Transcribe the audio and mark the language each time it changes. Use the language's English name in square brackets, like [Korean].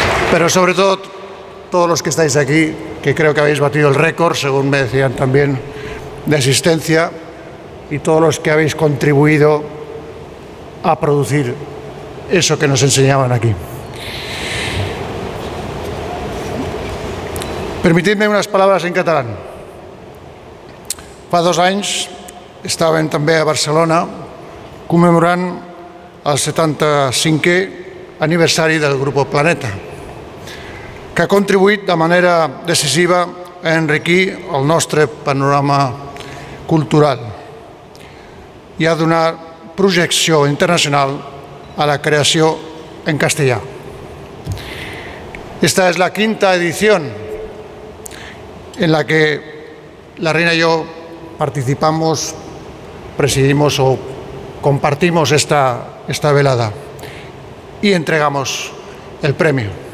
[Spanish] Pero sobre todo, todos los que estáis aquí, que creo que habéis batido el récord, según me decían también, de asistencia, y todos los que habéis contribuido a producir eso que nos enseñaban aquí. Permitidme unas palabras en catalán. [Catalan] Fa dos anys estaven també a Barcelona commemorant el 75è aniversari del Grupo Planeta, que ha contribuït de manera decisiva a enriquir el nostre panorama cultural i a donar projecció internacional a la creació en castellà. [Spanish] Esta és la quinta edició en la que la reina y yo participamos, presidimos o compartimos esta velada y entregamos el premio.